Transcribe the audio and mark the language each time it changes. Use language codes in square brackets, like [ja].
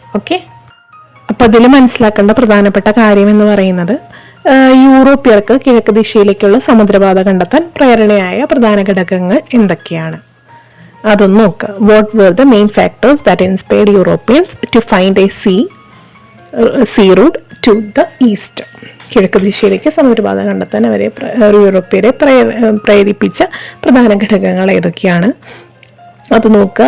[ml] Okay, അപ്പം അതിൽ മനസ്സിലാക്കേണ്ട പ്രധാനപ്പെട്ട കാര്യം എന്ന് പറയുന്നത്, യൂറോപ്യർക്ക് കിഴക്ക് ദിശയിലേക്കുള്ള സമുദ്രപാത കണ്ടെത്താൻ പ്രേരണയായ പ്രധാന ഘടകങ്ങൾ എന്തൊക്കെയാണ് അതൊന്ന് നോക്കുക. [en] What were the main factors that inspired Europeans to find a sea route to the east? [ml] കിഴക്ക് ദിശയിലേക്ക് സമുദ്രപാത കണ്ടെത്താൻ യൂറോപ്യരെ പ്രേരിപ്പിച്ച പ്രധാന ഘടകങ്ങൾ ഏതൊക്കെയാണ് അത് നോക്കുക.